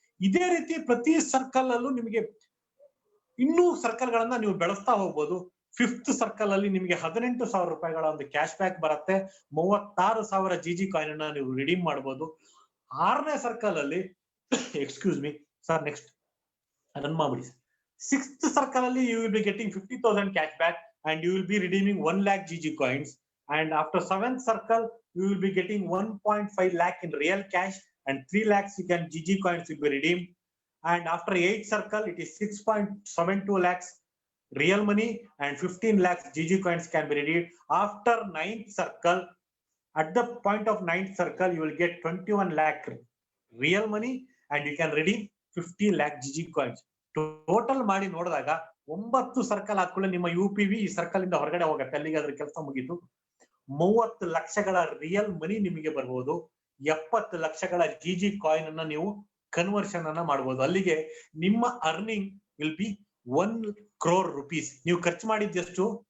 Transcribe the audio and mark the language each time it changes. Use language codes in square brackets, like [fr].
[kn] ಇದೇ ರೀತಿ ಪ್ರತಿ ಸರ್ಕಲ್ ಅಲ್ಲೂ ನಿಮಗೆ ಇನ್ನೂ ಸರ್ಕಲ್ ಗಳನ್ನ ನೀವು ಬೆಳೆಸ್ತಾ ಹೋಗ್ಬೋದು. 5th ಸರ್ಕಲ್ ಅಲ್ಲಿ ನಿಮಗೆ 18,000 ರೂಪಾಯಿಗಳ ಒಂದು ಕ್ಯಾಶ್ ಬ್ಯಾಕ್ ಬರುತ್ತೆ. 36,000 GG ಕಾಯಿನ್ ಅನ್ನ ನೀವು ರಿಡೀಮ್ ಮಾಡಬಹುದು. 6ನೇ ಸರ್ಕಲ್ ಅಲ್ಲಿ [en] excuse me sir, next [kn] run ಮಾಡ್ಬಿಡಿ. [en] 6th [kn] ಸರ್ಕಲ್ ಅಲ್ಲಿ [en] You will be getting 50,000 cash back and you will be redeeming 1 lakh GG coins. And after 7th circle, you will be getting 1.5 lakh in real cash and 3 lakhs you can GG coins will be redeemed. And after 8th circle, it is 6.72 lakhs real money and 15 lakhs GG coins can be redeemed. After 9th circle, at the point of 9th circle, you will get 21 lakh real money and you can redeem 15 lakh GG coins. [kn] Total ಮಾಡಿ ನೋಡಿದಾಗ 9 circle ಆದ್ಕೊಳ್ಳಿ ನಿಮ್ಮ UPV ಈ circle ಇಂದ ಹೊರಗಡೆ ಹೋಗುತ್ತೆ. ಅಲ್ಲಿಗೆ ಅದ್ರ ಕೆಲಸ ಮುಗಿತು. 30 ಲಕ್ಷಗಳ ರಿಯಲ್ ಮನಿ ನಿಮಗೆ ಬರ್ಬೋದು. 70 ಲಕ್ಷಗಳ GG ಕಾಯಿನ್ ಅನ್ನ ನೀವು ಕನ್ವರ್ಷನ್ ಅನ್ನ ಮಾಡಬಹುದು. ಅಲ್ಲಿಗೆ ನಿಮ್ಮ earning [en] Will be 1 crore rupees. [kn] ನೀವು ಖರ್ಚು ಮಾಡಿದ್ದೆಷ್ಟು?